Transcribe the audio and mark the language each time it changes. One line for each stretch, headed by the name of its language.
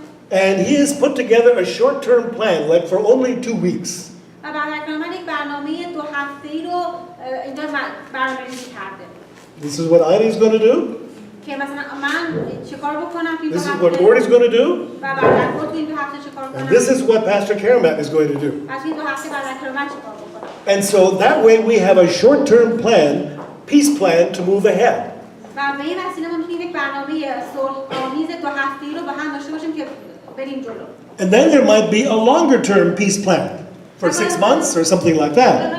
English: And he has put together a short-term plan, like for only 2 weeks.
Persian: و برادر من یک برنامه 2 هفته‌ای رو اینجا برنامه‌ریزی کرده.
English: This is what Ida is going to do.
Persian: که مثلا من چیکار بکنم توی 2
English: This is
Persian: هفته
English: what Gord is going to do.
Persian: و برادر گورد توی این 2 هفته چیکار
English: And
Persian: کنم.
English: this is what Pastor Karamat is going to do.
Persian: و توی 2 هفته برادر کرامت چیکار بکنم.
English: And so that way we have a short-term plan, peace plan to move ahead.
Persian: و به این وسیله ما میتونیم یک برنامه صلح‌آمیز 2 هفته‌ای رو با هم داشته باشیم که بریم جلو.
English: And then there might be a longer-term peace plan for 6 months or something like that.